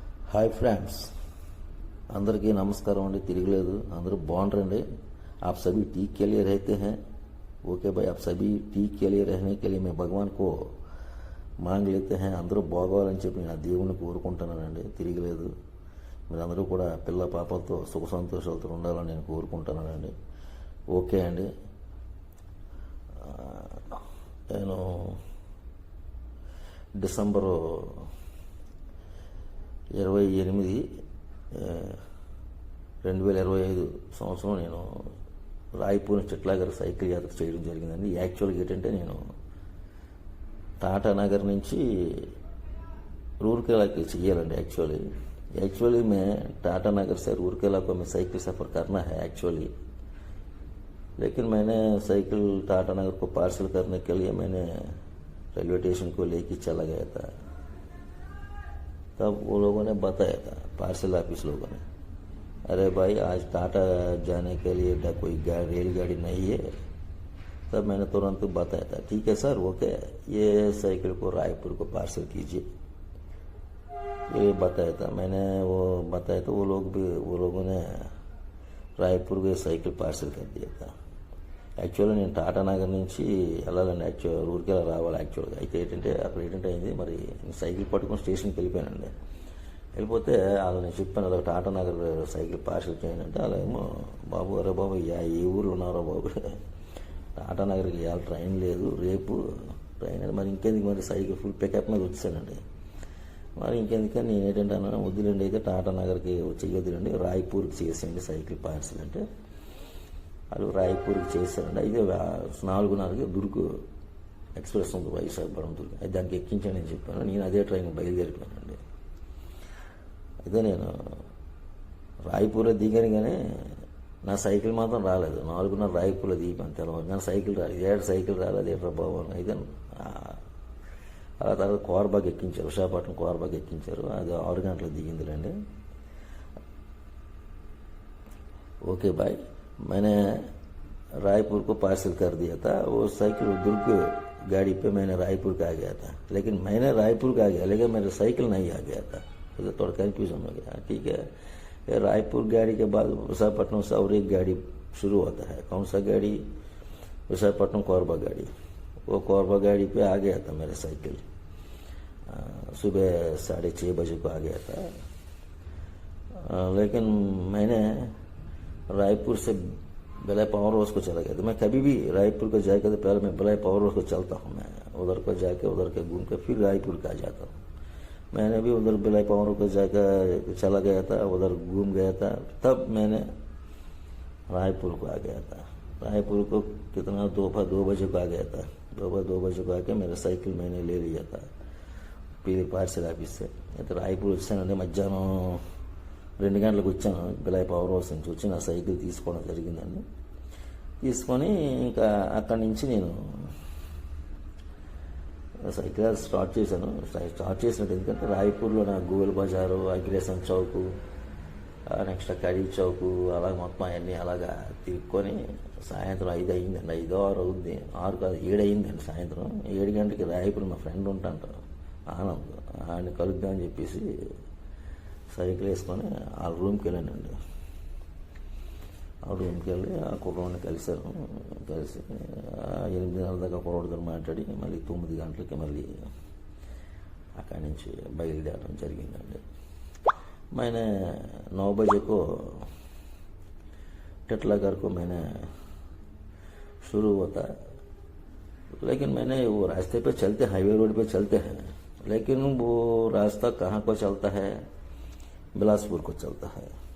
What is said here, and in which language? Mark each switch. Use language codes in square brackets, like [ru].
[te] Hi friends अंदर की नमस्कार अंडी तिरगलेदु अंदर बागुंडंडी [hi] आप सभी ठीक के लिए रहते हैं। ओके भाई, आप सभी ठीक के लिए रहने के लिए मैं भगवान को मांग लेते हैं। [te] अंदर బాగోవాలని చెప్పి నేను దేవుని కోరుకుంటానండి। తిరగలేదు మీరందరూ కూడా పిల్ల పాపలతో సుఖ సంతోషాలతో ఉండాలని నేను కోరుకుంటానండి। ఓకే అండి, నేను డిసెంబర్ 28, 2025 సంవత్సరం నేను రాయపూర్ చిట్లాగర్ సైకిల్ యాత్ర చేయడం జరిగిందండి। యాక్చువల్గా ఏంటంటే నేను టాటా నగర్ నుంచి [hi] रूरकेला के चाहिए एक्चुअली मैं टाटा नगर से रूरकेला को मैं साइकिल सफ़र करना है एक्चुअली, लेकिन मैंने साइकिल टाटा नगर को पार्सल करने के लिए मैंने रेलवे स्टेशन को लेके चला गया था। तब वो लोगों ने बताया था, पार्सल ऑफिस लोगों ने, अरे भाई आज टाटा जाने के लिए कोई रेलगाड़ी नहीं है। तब मैंने तुरंत बताया था, ठीक है सर ओके, ये साइकिल को रायपुर को पार्सल कीजिए, ये बताया था मैंने। वो बताया तो वो लोगों ने रायपुर को साइकिल पार्सल कर दिया था। [te] యాక్చువల్గా నేను టాటా నగర్ నుంచి వెళ్ళాలండి, ఊరికెలా రావాలి యాక్చువల్గా। అయితే ఏంటంటే అక్కడ ఏంటంటే అయింది, మరి సైకిల్ పట్టుకుని స్టేషన్కి వెళ్ళిపోయానండి। వెళ్ళిపోతే అలా నేను చెప్పాను, అలా టాటా నగర్ సైకిల్ పార్సల్ చేయండి అంటే, అలా ఏమో బాబు అరే బాబు ఏ ఊరు ఉన్నారో బాబు, టాటా నగర్కి ఇవాళ ట్రైన్ లేదు, రేపు ట్రైన్ అని, మరి ఇంకెందుకు మరి సైకిల్ ఫుల్ పికప్ మీద వచ్చానండి। మరి ఇంకెందుకని నేను ఏంటంటే అన్నాను, వద్దులేండి అయితే టాటా నగర్కి వచ్చి వద్దులేండి రాయ్పూర్కి చేసేయండి సైకిల్ పార్సల్ అంటే, వాళ్ళు రాయ్పూర్కి చేశారండి। అయితే 4:30 దుర్గ్ ఎక్స్ప్రెస్ ఉంది వైశాఖపట్నం దుర్గ్, అయితే దానికి ఎక్కించండి అని చెప్పాను। నేను అదే ట్రైన్ బయలుదేరిపోయానండి। అయితే నేను రాయ్పూర్లో దిగాను, కానీ నా సైకిల్ మాత్రం రాలేదు। 4:30 రాయ్పూర్లో దిగిపోయాను తెల్లవారు, కానీ సైకిల్ రాలేదు, సైకిల్ రాలేదు ఎట్రా బాబు అని। అయితే అలా తర్వాత కోర్బాగ్ ఎక్కించారు, విశాఖపట్నం కోర్బాగ్ ఎక్కించారు, అది 6 గంటలకు దిగిందిలేండి। [hi] ఓకే బాయ్, मैंने रायपुर को पार्सल कर दिया था। वो साइकिल दुर्ग गाड़ी पे मैंने रायपुर का आ गया था, लेकिन मैंने रायपुर का आ गया, लेकिन मेरा साइकिल नहीं आ गया था, तो थोड़ा कन्फ्यूजन हो गया। ठीक है, ये रायपुर गाड़ी के बाद विशाखापट्टनम से और एक गाड़ी शुरू होता है, कौन सा गाड़ी, विशाखापट्टनम कोरबा गाड़ी। वो कोरबा गाड़ी पे आ गया था मेरा साइकिल, सुबह 6:30 बजे को आ गया था। लेकिन मैंने रायपुर से बेलाई पावर हाउस को चला गया था। मैं कभी भी रायपुर को जाकर तो पहले मैं बेलाई पावर हाउस को चलता हूँ, मैं उधर को जाके उधर के घूम के फिर रायपुर का आ जाता हूँ। मैंने भी उधर बेलाई पावर हाउस को जाकर चला गया था, उधर घूम गया था, तब मैंने रायपुर को आ गया था। रायपुर को कितना दोपहर 2 बजे को आ गया था। दोपहर 2 बजे को आके मेरा साइकिल मैंने ले लिया था पीली पार्सल ऑफिस से। [te] तो रायपुर వచ్చానండి, మధ్యాహ్నం 2 గంటలకు వచ్చాను బిలాయ్ పవర్ హౌస్ నుంచి వచ్చి నా సైకిల్ తీసుకోవడం జరిగిందండి। తీసుకొని ఇంకా అక్కడి నుంచి నేను సైకిల్ స్టార్ట్ చేశాను। స్టార్ట్ చేసినట్టు ఎందుకంటే రాయ్పూర్లో నా గోల్ బజారు, అగ్రేసన్ చౌకు, నెక్స్ట్ కడీ చౌకు, అలా మొత్తం అవన్నీ అలాగా తిరుక్కొని సాయంత్రం 5 అయిందండి, 5 6 అవుద్ది, 6 కాదు 7 అయిందండి సాయంత్రం। 7 గంటలకి రాయ్పూర్ మా ఫ్రెండ్ ఉంటాంటారు ఆనంద్, ఆయన కలుద్దామని చెప్పేసి సైకిల్ వేసుకొని ఆ రూమ్కి వెళ్ళానండి। ఆ రూమ్కి వెళ్ళి ఆ కుర్రోడిని కలిశాను, కలిసి 8:30 దాకా కుర్రోడితో మాట్లాడి మళ్ళీ 9 గంటలకి మళ్ళీ అక్కడి నుంచి బయలుదేరడం జరిగిందండి। [hi] मैंने 9 बजे को टिटलागर को मैंने शुरू होता है, लेकिन मैंने वो रास्ते पे चलते, हाईवे रोड पे चलते हैं, लेकिन वो रास्ता कहाँ को चलता है, बिलासपुर को चलता है।